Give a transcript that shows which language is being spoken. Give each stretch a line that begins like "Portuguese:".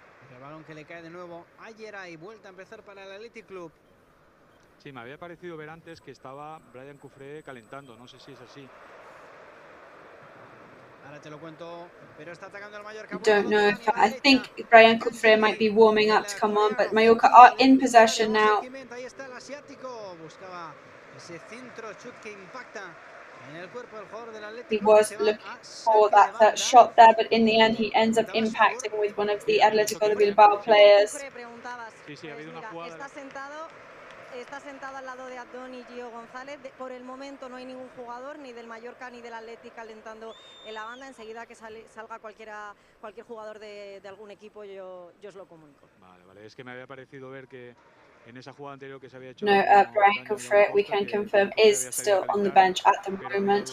Spanish: El balón que le cae de nuevo a Geray, vuelta a empezar para el Athletic Club. Sí, me había parecido ver antes que estaba Brian Cufré calentando, no sé si es así. Ahora te lo cuento, pero está atacando el Mallorca.
English: Don't know if I think Brian Cufré might be warming up to come on, but Mallorca are in possession now.
Spanish: Ahí está el asiático, buscaba ese centro chut que impacta en el cuerpo del jugador del Atlético.
English: He was looking for that shot there, but in the end he ends up impacting with one of the Atletico de Bilbao players.
Spanish: Sí, ha habido una jugada. Está sentado está sentada al lado de Abdón y Gio González. Por el momento no hay ningún jugador, ni del Mallorca ni del Athletic calentando en la banda. Enseguida que salga cualquier jugador de algún equipo, yo os lo comunico. Vale, es que me había parecido ver que en esa jugada anterior que se había hecho...
English: No, Brian Confrere, we can confirm, is still on the bench at the moment.